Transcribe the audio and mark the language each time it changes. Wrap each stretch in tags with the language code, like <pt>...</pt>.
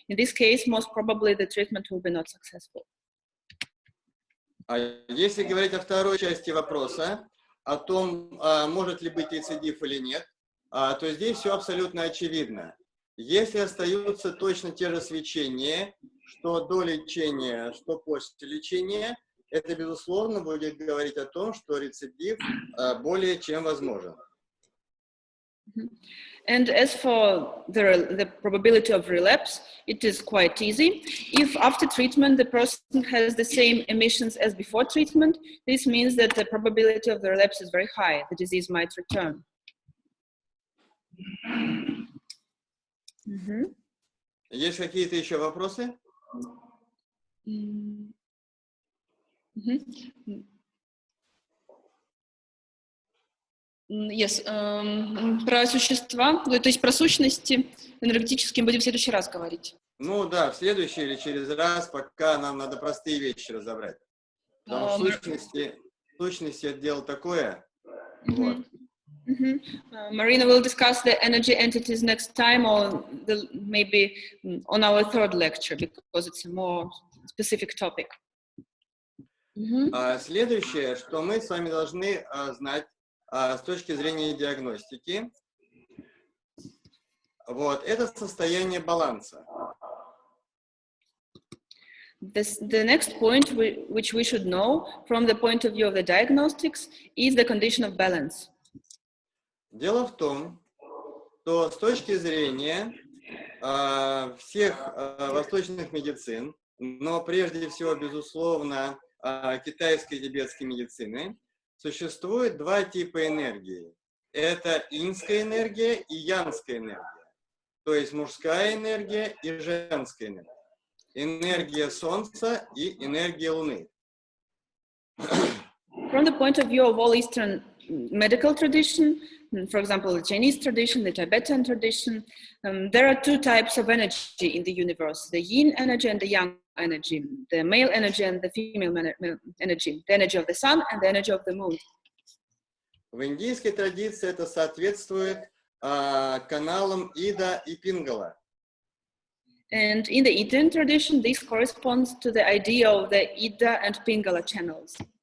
<en>In this case, most probably the treatment will be not successful.</en> <ru>Если говорить о второй части вопроса, о том, может ли быть рецидив или нет, то здесь все абсолютно очевидно. Если остаются точно те же свечения, что до лечения, что после лечения, это, безусловно, будет говорить о том, что рецидив более чем возможен.</ru> <en>And as for the probability of relapse, it is quite easy. If after treatment the person has the same emissions as before treatment, this means that the probability of the relapse is very high. The disease might return.</en> <ru>Есть какие-то еще вопросы?</ru> <en>Yes.</en> <ru>Про существа, то есть про сущности энергетические будем в следующий раз говорить. Ну да, в следующий или через раз, пока нам надо простые вещи разобрать. Потому что сущности это дело такое. Вот.</ru> <en>Marina will discuss the energy entities next time, or maybe on our third lecture, because it's a more specific topic.</en> <ru>Следующее, что мы с вами должны знать с точки зрения диагностики, вот, это состояние баланса.</ru> <en>The next point which we should know from the point of view of the diagnostics is the condition of balance.</en> <ru>Дело в том, что с точки зрения всех восточных медицин, но прежде всего, безусловно, китайской и тибетской медицины, существует два типа энергии. Это иньская энергия и янская энергия. То есть мужская энергия и женская энергия. Энергия Солнца и энергия Луны.</ru> <en>From the point of view of all Eastern medical tradition, for example, the Chinese tradition, the Tibetan tradition, there are two types of energy in the universe, the yin energy and the yang energy, the male energy and the female energy, the energy of the sun and the energy of the moon.</en> <ru>В индийской традиции это соответствует каналам Ида и Пингала.</ru> <en>And in the Indian tradition, this corresponds to the idea of the Ida and Pingala channels.</en>